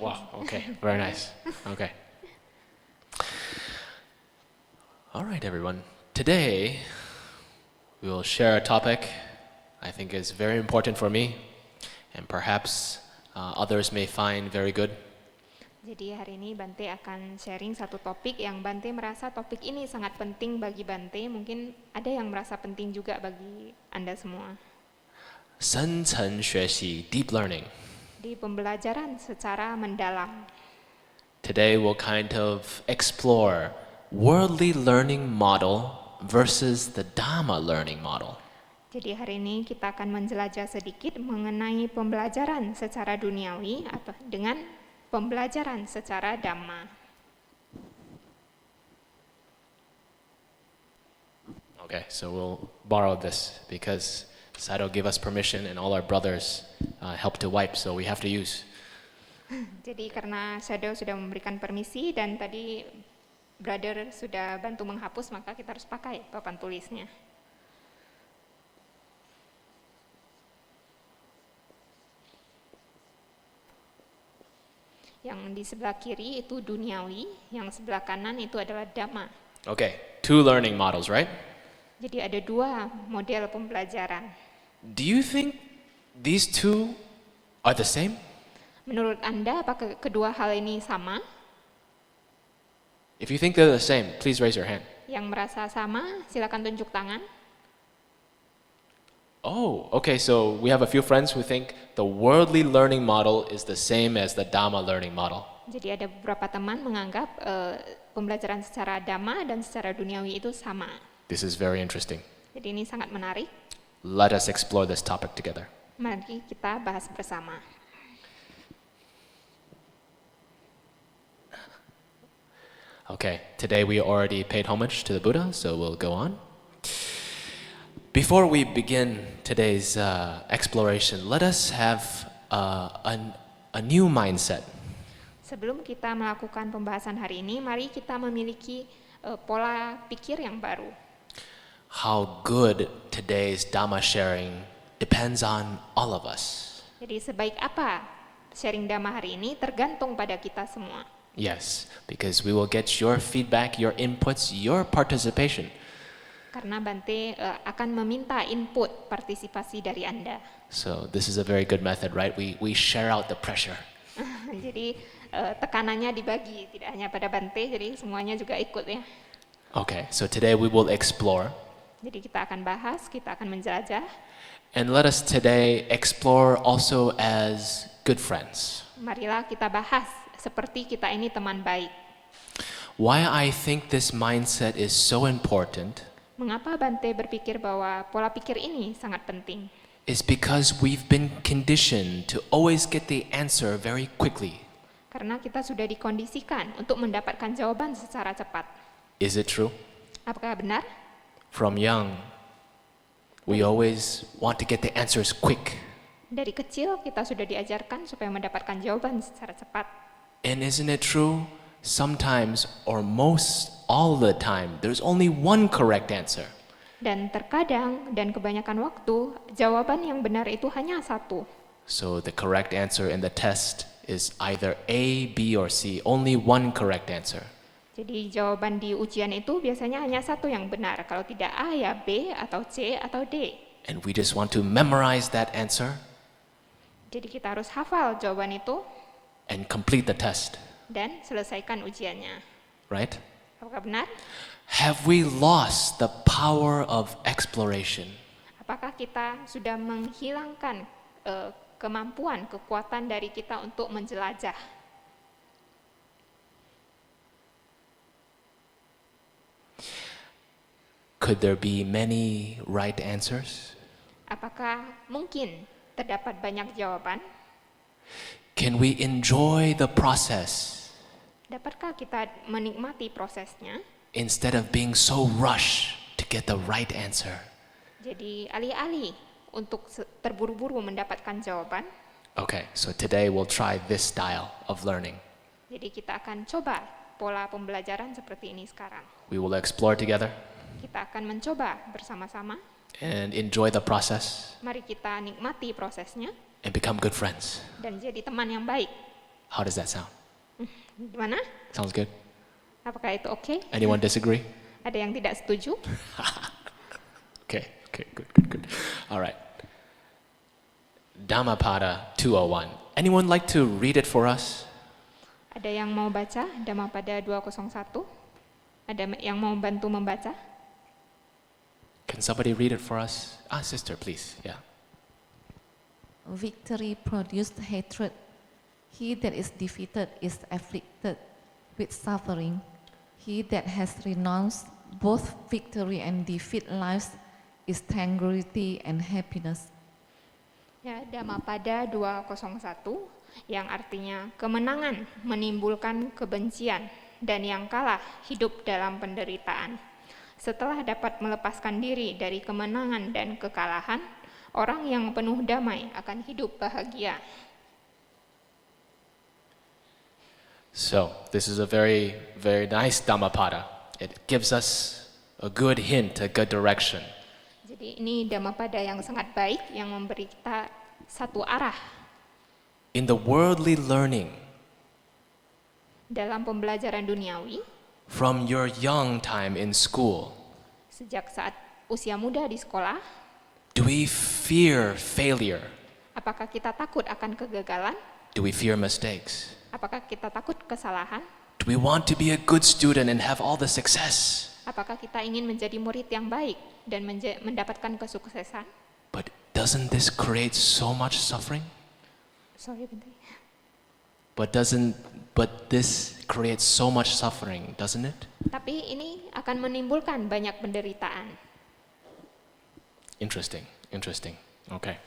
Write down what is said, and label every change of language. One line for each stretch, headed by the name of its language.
English: Wow. Okay. Very nice. Okay. All right, everyone. Today, we will share a topic I think is very important for me and perhaps others may find very good.
Indonesian: Jadi hari ini Bante akan sharing satu topik yang Bante merasa topik ini sangat penting bagi Bante. Mungkin ada yang merasa penting juga bagi Anda semua.
Chinese: 深层学习
English: deep learning.
Indonesian: Di pembelajaran secara mendalam.
English: Today we'll kind of explore worldly learning model versus the Dharma learning model.
Indonesian: Jadi hari ini kita akan menjelajah sedikit mengenai pembelajaran secara duniawi atau dengan pembelajaran secara Dhamma.
English: Okay, so we'll borrow this because Sado gave us permission and all our brothers helped to wipe, so we have to use.
Indonesian: Jadi karena Shadow sudah memberikan permisi dan tadi brother sudah bantu menghapus, maka kita harus pakai papan tulisnya. Yang di sebelah kiri itu duniawi, yang sebelah kanan itu adalah Dhamma.
English: Okay, two learning models, right?
Indonesian: Jadi ada dua model pembelajaran.
English: Do you think these two are the same?
Indonesian: Menurut Anda, apakah kedua hal ini sama?
English: If you think they're the same, please raise your hand.
Indonesian: Yang merasa sama, silakan tunjuk tangan.
English: Oh, okay, so we have a few friends who think the worldly learning model is the same as the Dhamma learning model.
Indonesian: Jadi ada beberapa teman menganggap pembelajaran secara Dhamma dan secara duniawi itu sama.
English: This is very interesting.
Indonesian: Jadi ini sangat menarik.
English: Let us explore this topic together.
Indonesian: Mari kita bahas bersama.
English: Okay, today we already paid homage to the Buddha, so we'll go on. Before we begin today's exploration, let us have a new mindset.
Indonesian: Sebelum kita melakukan pembahasan hari ini, mari kita memiliki pola pikir yang baru.
English: How good today's Dhamma sharing depends on all of us.
Indonesian: Jadi sebaik apa sharing Dhamma hari ini tergantung pada kita semua.
English: Yes, because we will get your feedback, your inputs, your participation.
Indonesian: Karena Bante akan meminta input partisipasi dari Anda.
English: So this is a very good method, right? We share out the pressure.
Indonesian: Jadi tekanannya dibagi, tidak hanya pada Bante, jadi semuanya juga ikut ya.
English: Okay, so today we will explore.
Indonesian: Jadi kita akan bahas, kita akan menjelajah.
English: And let us today explore also as good friends.
Indonesian: Marilah kita bahas seperti kita ini teman baik.
English: Why I think this mindset is so important
Indonesian: Mengapa Bante berpikir bahwa pola pikir ini sangat penting?
English: is because we've been conditioned to always get the answer very quickly.
Indonesian: Karena kita sudah dikondisikan untuk mendapatkan jawaban secara cepat.
English: Is it true?
Indonesian: Apakah benar?
English: From young, we always want to get the answers quick.
Indonesian: Dari kecil kita sudah diajarkan supaya mendapatkan jawaban secara cepat.
English: And isn't it true? Sometimes, or most all the time, there's only one correct answer.
Indonesian: Dan terkadang dan kebanyakan waktu, jawaban yang benar itu hanya satu.
English: So the correct answer in the test is either A, B, or C. Only one correct answer.
Indonesian: Jadi jawaban di ujian itu biasanya hanya satu yang benar. Kalau tidak A ya B atau C atau D.
English: And we just want to memorize that answer
Indonesian: Jadi kita harus hafal jawaban itu
English: and complete the test,
Indonesian: dan selesaikan ujiannya.
English: right?
Indonesian: Apakah benar?
English: Have we lost the power of exploration?
Indonesian: Apakah kita sudah menghilangkan kemampuan, kekuatan dari kita untuk menjelajah?
English: Could there be many right answers?
Indonesian: Apakah mungkin terdapat banyak jawaban?
English: Can we enjoy the process
Indonesian: Dapatkah kita menikmati prosesnya?
English: instead of being so rushed to get the right answer?
Indonesian: Jadi alih-alih untuk terburu-buru mendapatkan jawaban,
English: Okay, so today we'll try this style of learning.
Indonesian: jadi kita akan coba pola pembelajaran seperti ini sekarang.
English: We will explore together
Indonesian: Kita akan mencoba bersama-sama.
English: and enjoy the process
Indonesian: Mari kita nikmati prosesnya
English: and become good friends.
Indonesian: dan jadi teman yang baik.
English: How does that sound?
Indonesian: Gimana?
English: Sounds good?
Indonesian: Apakah itu oke?
English: Anyone disagree?
Indonesian: Ada yang tidak setuju?
English: Okay, good. All right. Dhammapada 201. Anyone like to read it for us?
Indonesian: Ada yang mau baca Dhammapada 201? Ada yang mau bantu membaca?
English: Can somebody read it for us? Sister, please. Yeah. Victory produced hatred. He that is defeated is afflicted with suffering. He that has renounced both victory and defeat lives is tranquility and happiness.
Indonesian: Ya, Dhammapada 201 yang artinya kemenangan menimbulkan kebencian dan yang kalah hidup dalam penderitaan. Setelah dapat melepaskan diri dari kemenangan dan kekalahan, orang yang penuh damai akan hidup bahagia.
English: So, this is a very, very nice Dhammapada. It gives us a good hint, a good direction.
Indonesian: Jadi ini Dhammapada yang sangat baik yang memberi kita satu arah.
English: In the worldly learning,
Indonesian: Dalam pembelajaran duniawi,
English: from your young time in school,
Indonesian: sejak saat usia muda di sekolah,
English: do we fear failure?
Indonesian: apakah kita takut akan kegagalan?
English: Do we fear mistakes?
Indonesian: Apakah kita takut kesalahan?
English: Do we want to be a good student and have all the success?
Indonesian: Apakah kita ingin menjadi murid yang baik dan mendapatkan kesuksesan?
English: But doesn't this create so much suffering?
Indonesian: Sorry, bentar.
English: But this creates so much suffering, doesn't it?
Indonesian: Tapi ini akan menimbulkan banyak penderitaan.
English: Interesting. Okay.